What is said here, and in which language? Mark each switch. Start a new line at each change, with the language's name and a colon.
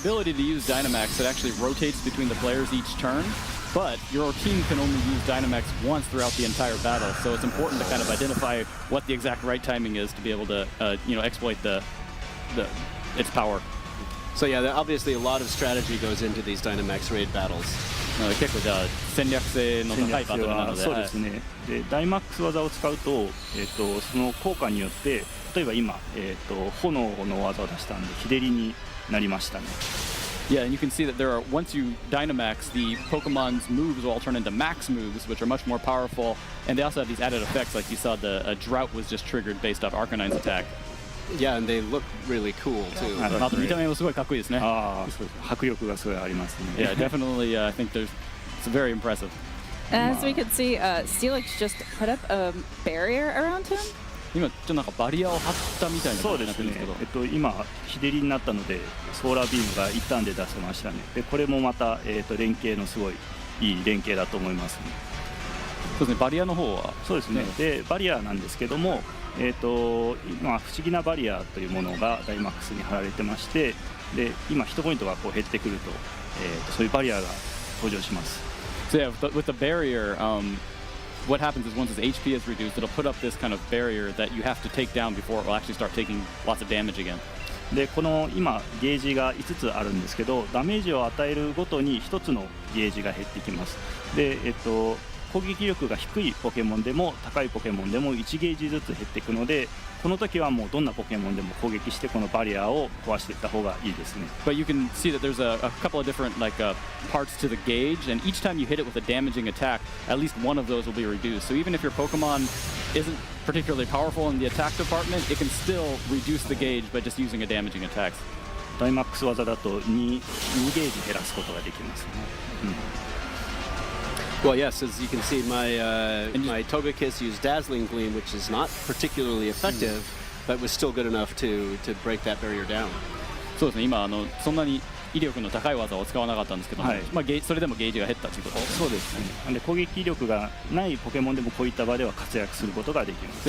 English: The ability to use Dynamax, it actually rotates between the players each turn, but your team can only use Dynamax once throughout the entire battle, so it's important to kind of identify what the exact right timing is to be able to exploit its power. So yeah, obviously a lot of strategy goes into these Dynamax raid battles.
Japanese: 結構じゃあ戦略性の高いバトルなので、そうですね。でダイマックス技を使うと、その効果によって例えば今、炎の技を出したんで日照りになりましたね。
English: Yeah, and you can see that there are, once you Dynamax, the Pokemon's moves will all turn into max moves, which are much more powerful, and they also have these added effects, like you saw the drought was just triggered based off Arcanine's attack. Yeah, and they look really cool too.
Japanese: 見た目もすごいかっこいいですね。迫力がすごいありますね。
English: Yeah, definitely. I think it's very impressive. And as we can see, Steelix just put up a barrier around him.
Japanese: 今ちょっとなんかバリアを張ったみたいな感じになってるんですけど、今日照りになったのでソーラービームが一旦で出せましたね。でこれもまた、連携のすごいいい連携だと思いますね。そうですね。バリアの方はそうですね。でバリアなんですけども、今不思議なバリアというものがダイマックスに貼られてまして、で今ヒットポイントがこう減ってくると、そういうバリアが登場します。
English: So yeah, with the barrier, what happens is once its HP is reduced, it'll put up this kind of barrier that you have to take down before it will actually start taking lots of damage again.
Japanese: でこの今ゲージが5つあるんですけど、ダメージを与えるごとに1つのゲージが減ってきます。で攻撃力が低いポケモンでも高いポケモンでも1ゲージずつ減っていくので、この時はもうどんなポケモンでも攻撃してこのバリアを壊していった方がいいですね。
English: But you can see that there's a couple of different parts to the gauge, and each time you hit it with a damaging attack, at least one of those will be reduced. So even if your Pokemon isn't particularly powerful in the attack department, it can still reduce the gauge by just using a damaging attack.
Japanese: ダイマックス技だと2ゲージ減らすことができますね。
English: Well, yes, as you can see, my Togekiss used Dazzling Gleam, which is not particularly effective, but was still good enough to break that barrier down.
Japanese: そうですね、今そんなに威力の高い技を使わなかったんですけども、はいまあ、それでもゲージが減ったということです。そうですね。なんで攻撃力がないポケモンでもこういった場では活躍することができます。